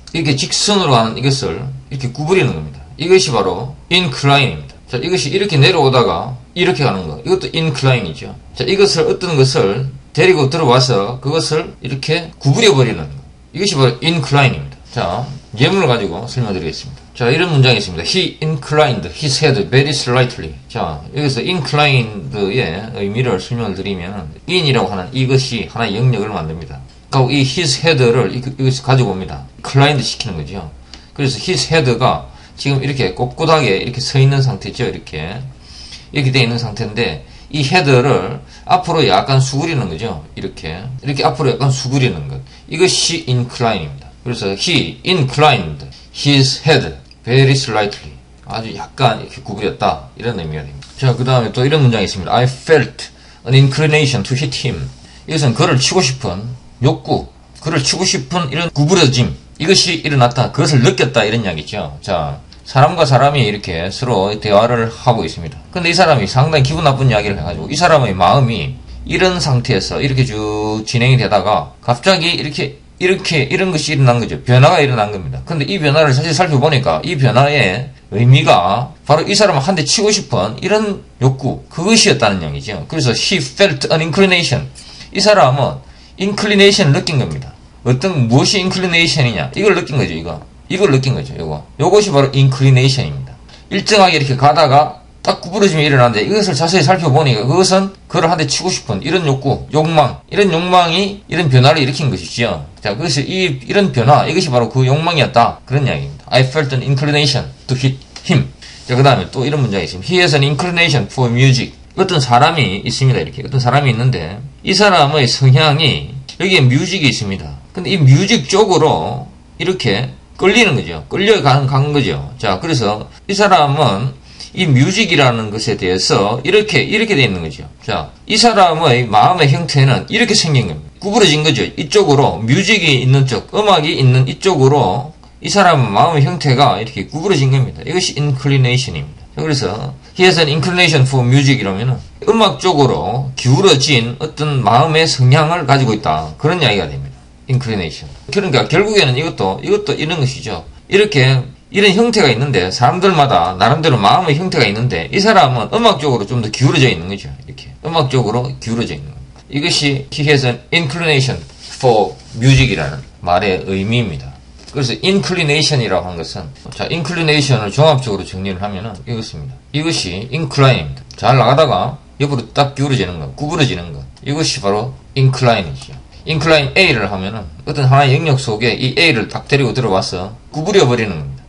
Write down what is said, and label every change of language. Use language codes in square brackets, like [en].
[ko] 이렇게 직선으로 가는 이것을 이렇게 구부리는 겁니다. 이것이 바로 incline입니다. 자, 이것이 이렇게 내려오다가 이렇게 가는 거. 이것도 incline이죠. 자, 어떤 것을 데리고 들어와서 그것을 이렇게 구부려버리는 거. 이것이 바로 incline입니다. 자, 예문을 가지고 설명드리겠습니다. 자, 이런 문장이 있습니다. [en] He inclined his head very slightly. [ko] 자, 여기서 inclined의 의미를 설명을 드리면, in이라고 하는 이것이 하나의 영역을 만듭니다. 그리고 이 his head를 이것을 가지고 옵니다. inclined 시키는 거죠. 그래서 his head가 지금 이렇게 꼿꼿하게 이렇게 서 있는 상태죠. 이렇게 되어 있는 상태인데, 이 헤드를 앞으로 약간 수그리는 거죠. 이렇게 앞으로 약간 수그리는 것. 이것이 incline입니다. 그래서 [en] he inclined his head very slightly. [ko] 아주 약간 이렇게 구부렸다. 이런 의미가 됩니다. 자, 그 다음에 또 이런 문장이 있습니다. [en] I felt an inclination to hit him. [ko] 이것은 그를 치고 싶은 욕구, 그를 치고 싶은 이런 구부러짐, 이것이 일어났다. 그것을 느꼈다. 이런 이야기죠. 자, 사람과 사람이 이렇게 서로 대화를 하고 있습니다. 근데 이 사람이 상당히 기분 나쁜 이야기를 해가지고, 이 사람의 마음이 이런 상태에서 이렇게 쭉 진행이 되다가 갑자기 이런 것이 일어난 거죠. 변화가 일어난 겁니다. 근데 이 변화를 사실 살펴보니까 이 변화의 의미가 바로 이 사람을 한 대 치고 싶은 이런 욕구, 그것이었다는 얘기죠. 그래서 [en] he felt an inclination. [ko] 이 사람은 inclination을 느낀 겁니다. 무엇이 inclination이냐? 이걸 느낀 거죠, 이걸 느낀 거죠, 요것이 바로 inclination입니다. 일정하게 이렇게 가다가 딱 구부러짐이 일어나는데, 이것을 자세히 살펴보니까 그것은 그를 한 대 치고 싶은 이런 이런 욕망이 이런 변화를 일으킨 것이지요. 자, 그래서 이런 변화, 이것이 바로 그 욕망이었다. 그런 이야기입니다. [en] I felt an inclination to hit him. [ko] 자, 그 다음에 또 이런 문장이 있습니다. [en] He has an inclination for music. [ko] 어떤 사람이 있습니다. 어떤 사람이 있는데, 이 사람의 성향이, 여기에 뮤직이 있습니다. 근데 이 뮤직 쪽으로 이렇게 끌리는 거죠. 끌려간 거죠. 자, 그래서 이 사람은 이 뮤직이라는 것에 대해서 이렇게 돼 있는 거죠. 자, 이 사람의 마음의 형태는 이렇게 생긴 겁니다. 구부러진 거죠. 이쪽으로, 뮤직이 있는 쪽, 음악이 있는 이쪽으로 이 사람의 마음의 형태가 이렇게 구부러진 겁니다. 이것이 inclination입니다. 그래서 [en] he has an inclination for music [ko] 이러면은 음악 쪽으로 기울어진 어떤 마음의 성향을 가지고 있다. 그런 이야기가 됩니다. inclination. 그러니까 결국에는 이것도 이런 것이죠. 이런 형태가 있는데, 사람들마다 나름대로 마음의 형태가 있는데, 이 사람은 음악적으로 좀 더 기울어져 있는 거죠. 이렇게 음악적으로 기울어져 있는 겁니다. 이것이 [en] he has an inclination for music [ko] 이라는 말의 의미입니다. 그래서 inclination이라고 하는 것은, 자, inclination을 종합적으로 정리를 하면은 이것입니다. 이것이 incline입니다. 잘 나가다가 옆으로 딱 기울어지는 것, 구부러지는 것. 이것이 바로 incline이죠. incline A를 하면은 어떤 하나의 영역 속에 이 A를 딱 데리고 들어와서 구부려버리는 겁니다.